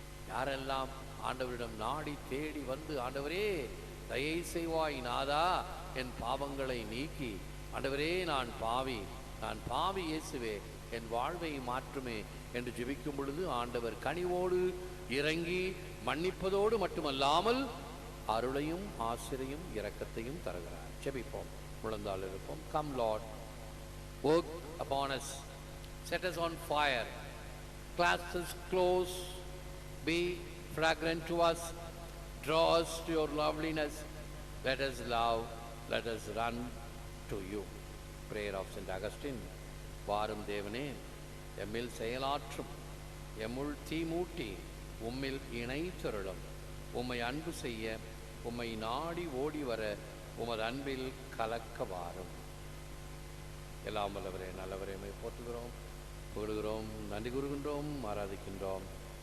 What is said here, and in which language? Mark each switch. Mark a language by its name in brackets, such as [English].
[Tamil] யாரெல்லாம் ஆண்டவரிடம் நாடி தேடி வந்து, ஆண்டவரே தயை செய்வாய் நாதா, என் பாவங்களை நீக்கி, ஆண்டவரே நான் பாவி இயேசுவே என் வாழ்வை மாற்றுமே என்று ஜெபிக்கும் பொழுது ஆண்டவர் கனிவோடு இறங்கி மன்னிப்பதோடு மட்டுமல்லாமல் அருளையும் ஆசிரையும் இரக்கத்தையும் தருகிறார். ஜெபிப்போம், முழந்தாள் இருப்போம். [English] Come Lord, work upon us, set us on fire, clasp us close, be fragrant to us, draw us to your loveliness, Let us love, let us run to you. Prayer of St. Augustine. [Tamil] வாரும் தேவனே, எம்மில் செயலாற்றும், எம்முள் தீமூட்டி, உம்மில் இணைத்தருளும். உம்மை அன்பு செய்ய, உம்மை நாடி ஓடி வர, உமது அன்பில் கலக்க வாரும். எல்லாம் வல்லவரே, நல்லவரே, உம்மை போற்றுகிறோம், புகழுகிறோம், நன்றி கூறுகின்றோம், ஆராதிக்கின்றோம்.